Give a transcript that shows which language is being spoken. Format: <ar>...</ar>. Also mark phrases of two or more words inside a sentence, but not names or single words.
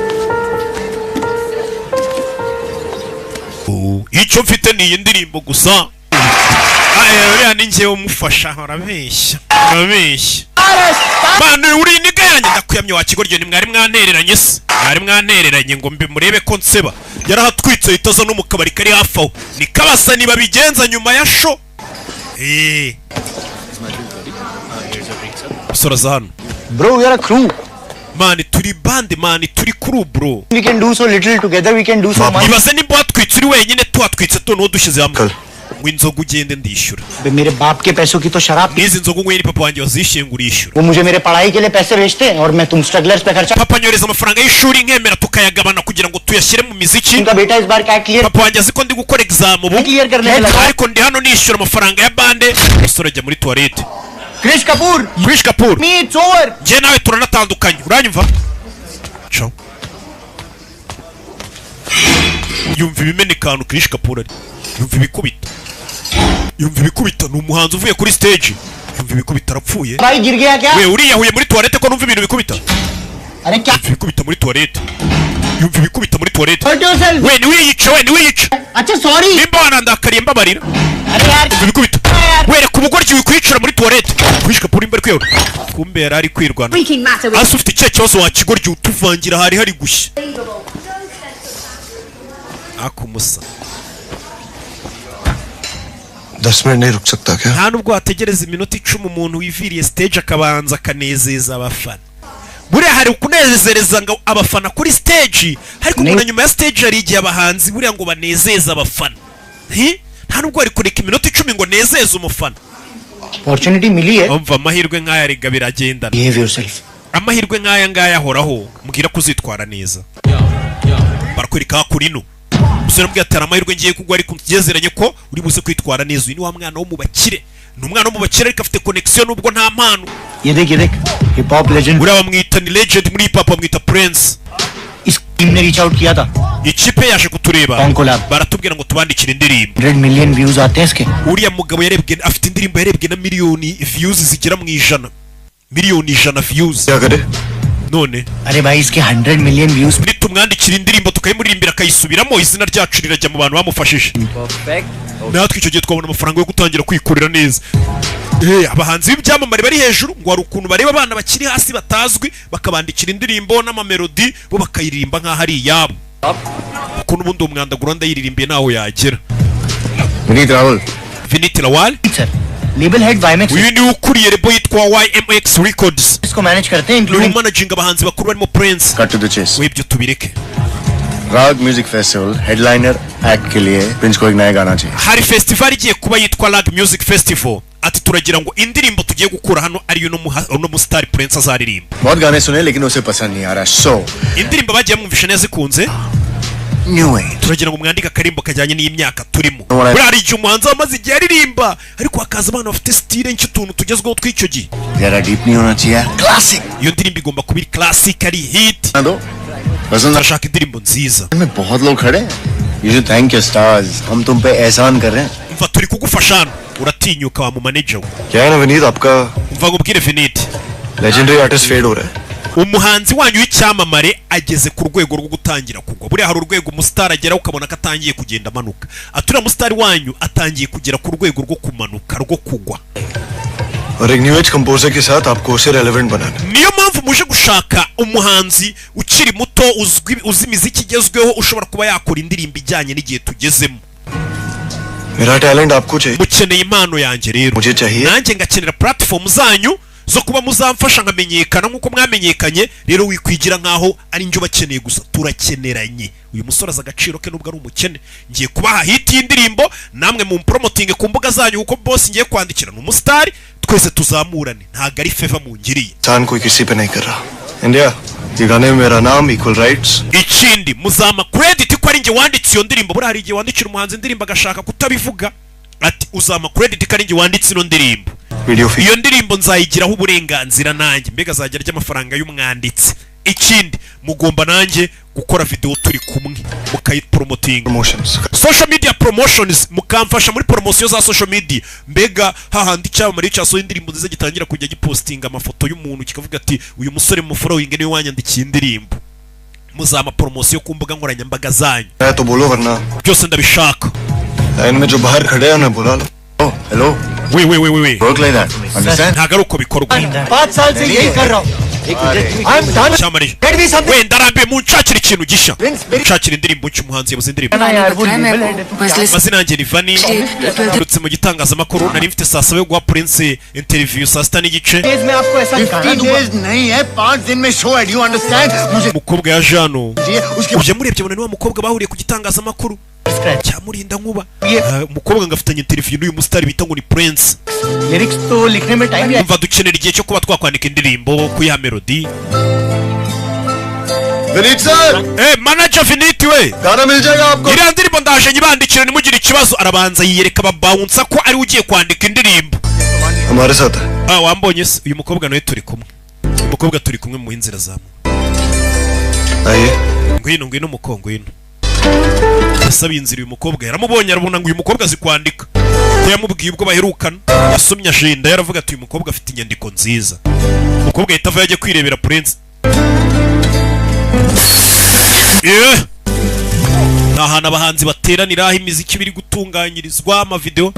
<rw>icyo mfite ni iyi ndirimbo gusa uriya ni njyewe umufasha urabeshya bana uri niga yanjye ndakuyamye wa kigo ryo ni mwari mwantereranye se mwari mwantereranye ngo mbe murebe ko nseba yarahatwitse itaza no mu kabari kari hafi aho ni kabasa niba bigenza nyuma ya show soraza hano</rw> <en>Bro, we are a crew.</en> <rw>mani turi bande mani turi</rw> <en>crew bro We can do so little together. We can do so much.</en> <rw>ibaze nimba watwitse uri wenyine tuhatwitse tuno dushyize hamwe ngo inzoga ugende ndishyura</rw> <hi>मेरे बाप के पैसों की तो शराब</hi> <rw>n'izi nzoga unyweye ni papa wanjye wazishyuye ngo urishyura</rw> <hi>वो मुझे मेरे पढ़ाई के लिए पैसे भेजते हैं और मैं तुम स्ट्रगलर्स पे खर्चा</hi> <rw>papa nyoreza amafaranga y'ishuri nkemera tukayagabana kugira ngo tuyashyire mu miziki</rw> <hi>उनका बेटा इस बार क्या क्लियर</hi> <rw>papa wanjye azi ko ndi gukora exam ubu</rw> <hi>क्लियर करने लगा</hi> <rw>ariko ndi hano nishyura amafaranga ya bande umusore ajya muri toilette क्रिश कपूर Krish Kapoor</rw> <en>me it's over</en> <rw>njye nawe turanatandukanye uranyumva ciao yumva ibimenekano Krish Kapoor ari yumva ibikubita ni umuhanzi uvuye kuri stage yumva ibikubita arapfuye</rw> <hi>भाई गिर गया क्या</hi> <rw>we uriyahuye muri toilette ko numva ibintu bikubita</rw> <hi>अरे क्या</hi> <rw>yumva ibikubita muri toilette yumva ibikubita muri toilette</rw> <en>hurt yourself</en> <rw>we niwiyice</rw> <hi>अच्छा सॉरी</hi> <rw>nimba wanandakariye mbabarira</rw> <hi>अरे यार</hi> <rw>yumva ibikubita wereka umugoryi wikwicira muri toilette Krish Kapoor imbere kwiyora kumbe yari ari kwirwana hasi ufite icyo kibazo wakigoryi utuvangira hari gushya akumusa</rw> <hi>10 मिनट नहीं रुक सकता क्या</hi> <rw>nta nubwo wategereza iminota 10 umuntu wiviriye stage akabanza akanezeza abafana buriya hari ukunezereza ngo abafana kuri stage ariko umuntu nyuma ya stage hari igihe abahanzi buriya ngo banezeza abafana nta nubwo ari kureka iminota 10 ngo nezeze umufana</rw> <hi>opportunity मिली है</hi> <rw>umva amahirwe nk'aya riga biragendana</rw> <en>behave yourself</en> <rw>amahirwe nk'aya ngaya ahoraho mbwira ko uzitwara neza barakwereka kuri no umusore mbwira ati amahirwe ngiye kugwa ariko tugezeranye ko uri buze kwitwara neza uyu ni wa mwana wo mu bakire ni umwana wo mu bakire ariko afite connection nubwo nta mpano</rw> <hi>ये देख</hi> <en>hip hop legend</en> <rw>uriya bamwita ni legend muri</rw> <en>hip hop</en> <rw>bamwita Prince</rw> <hi>इस टीम ने</hi> <en>reach out</en> <hi>किया था</hi> <rw>ikipe yaje kutureba</rw> <en>Con collab.</en> <rw>baratubwira ngo tubandikire indirimbo</rw> <hi>100</hi> <en>million views</en> <hi>आते हैं इसके</hi> <rw>uriya mugabo yarebwe afite indirimbo yarebwe na miliyoni views zigera mu ijana miliyoni 100 views</rw> <hi>क्या करे</hi> <rw>none</rw> <hi>अरे भाई इसके 100</hi> <en>million views</en> <rw>nitumwandikira indirimbo tukayimuririmbira akayisubiramo izina ryacu rirajya mu bantu bamufashije natwe icyo gihe twabona amafaranga yo gutangira kwikorera neza abahanzi b'ibyamamare bari hejuru ngo hari ukuntu bareba abana bakiri hasi batazwi bakabandikira indirimbo n'amamelodi bo bakayiririmba nk'aho ari iyabo kuko n'ubundi uwo mwanda guranda yiririmbiye naho yagera Vinit Rawal</rw> <en>sir label head YMX</en> <rw>uyu ni ukuriye rebo yitwa YMX Records</rw> <hi>इसको मैनेज करते हैं</hi> <rw>ni</rw> <hi>इंक्लूडिंग</hi> <rw>managing abahanzi bakuru barimo Prince</rw> <en>cut to the chase</en> <rw>webyo tubireke</rw> <hi>राग म्यूजिक फेस्टिवल</hi> <en>headliner act</en> <hi>के लिए प्रिंस को एक नया गाना चाहिए</hi> <rw>hari festival igiye kuba yitwa Lag Music Festival ati turagira ngo indirimbo tugiye gukura hano ari no mu star Prince azaririmba</rw> <hi>बहुत गाने सुने लेकिन उसे पसंद नहीं आ रहा सो</hi> <rw>indirimbo bagiye mwumvisha neza ikunze</rw> <en>new age</en> <rw>turagira ngo mwandike akarimbo kajyanye n'imyaka turimo buriya hari igihe umuhanzi amaze igihe aririmba ariko hakaza abana bafite style nsh'utuntu tugezweho tw'icyo gihe</rw> <hi>जरा डीप नहीं होना चाहिए क्लासिक</hi> <rw>iyo ndirimbo igomba kuba iri classic ari hit</rw> <hi>दो पसंद</hi> <rw>turashaka indirimbo nziza</rw> <hi>में बहुत लोग खड़े हैं</hi> <en>you should thank your stars</en> <hi>हम तुम पे एहसान कर रहे हैं</hi> <rw>umva turi kugufasha hano uratinyuka wa mu manager we</rw> <hi>क्या है ना विनीत आपका</hi> <rw>umva ngubwire Vinit</rw> <en>legendary artist fade</en> <hi>हो रहा है</hi> <rw>umuhanzi wanyu w'icyamamare ageze ku rwego rwo gutangira kugwa buriya hari urwego umusitari ageraho ukabona ko atangiye kugenda amanuka aturiya umusitari wanyu atangiye kugera ku rwego rwo kumanuka rwo kugwa</rw> <hi>और एक</hi> <en>new age composer</en> <hi>के साथ आपको उसे रेलेवेंट बनाना</hi> <rw>niyo mpamvu muje gushaka umuhanzi ukiri muto uzi imiziki igezweho ushobora kuba yakora indirimbo ijyanye n'igihe tugezemo</rw> <hi>मेरा टैलेंट आपको चाहिए</hi> <rw>mukeneye impano yanjye rero</rw> <hi>मुझे चाहिए</hi> <rw>nanjye ngakenera platform zanyu zo kuba muzamfasha nkamenyekana nk'uko mwamenyekanye rero wikwigira nk'aho ari njye ubakeneye gusa turakeneranye uyu musore azi agaciro ke nubwo ari umukene ngiye kubaha hit y'indirimbo namwe mu promoting ku mbuga zanyu kuko boss ngiye kwandikira ni umusitari twese tuzamurane ntago ari favor mungiriye</rw> <hi>इंसान कोई किसी पे नहीं कर रहा इंडिया ये गाने में मेरा नाम</hi> <en>equal rights</en> <rw>ikindi muzama credit ko ari nge wanditse iyo ndirimbo buri hari igihe wandikira umuhanzi indirimbo agashaka kutabivuga ati uzama credit ko ari nge wanditse ino ndirimbo iyo ndirimbo nzayigiraho uburenganzira nanjye mbega azajya arya amafaranga y'umwanditsi ikindi mugomba nanjye gukora video turi kumwe mukayipromoting</rw> <en>social media promotions</en> <rw>mukamfasha muri promotion za</rw> <en>social media</en> <rw>mbega hahandi cyamamare cyaso indirimbo nziza gitangira kujya gipostinga amafoto y'umuntu kikavuga ati uyu musore mu following niwe wanyandikiye indirimbo muzama promotion ku mbuga nkoranyambaga zanyu</rw> <hi>तो बोलो वरना</hi> <rw>byose ndabishaka</rw> <hi>लाइन में जो बाहर खड़े हैं उन्हें बुला लो हेलो</hi> <rw>we</rw> <en>work like that understand</en> <rw>ntago ari uko bikorwa</rw> <hi>5 साल से यही कर रहा हूँ</hi> <en>I'm done</en> <rw>cyamare</rw> <en>get me something</en> <rw>wenda arambiye munshakira ikintu gisha munshakira indirimbo cy'umuhanzi yabuze indirimbo mazina yanjye ni Vani ndutse mu gitangazamakuru nari mfite saa 7 yo guha Prince interview saa 6 n'igice</rw> <hi>मैं आपको ऐसा 15 days नहीं है 5 दिन में show है</hi> <en>do you understand</en> <hi>मुझे</hi> <rw>umukobwa ya Jano</rw> <hi>उसके</hi> <rw>uje murebye bona ni wa mukobwa bahuriye ku gitangazamakuru cyamurinda nkuba umukobwa ngafitanye interview n'uyu mustar bita ngo ni Prince</rw> <hi>lyrics तो लिखने में टाइम</hi> <rw>umva dukenera igihe cyo kuba twakwandika indirimbo kuyiha melody</rw> <hi>विनीत सर</hi> <rw>manager Viniti we</rw> <hi>गाना मिल जाएगा आपको</hi> <rw>iriya ndirimbo ndaje nyibandikira nimugire ikibazo arabanza yiyereka babawunsa ko ari ugiye kwandika indirimbo</rw> <hi>हमारे साथ</hi> <rw>wambonye se uyu mukobwa nawe turi kumwe uyu mukobwa turi kumwe mu inzira zamu</rw> <hi>आइए</hi> <rw>ngwino mukongo ino yasabiye inzira uyu mukobwa yaramubonye arabona ngo uyu mukobwa azi kwandika ko yamubwiye ubwo baherukana yasomye agenda yaravuga ati uyu mukobwa afite inyandiko nziza umukobwa yitava yaje kwirebera Prince nahana abahanzi bateranira aho imiziki biri gutunganyirizwa amavideo</rw>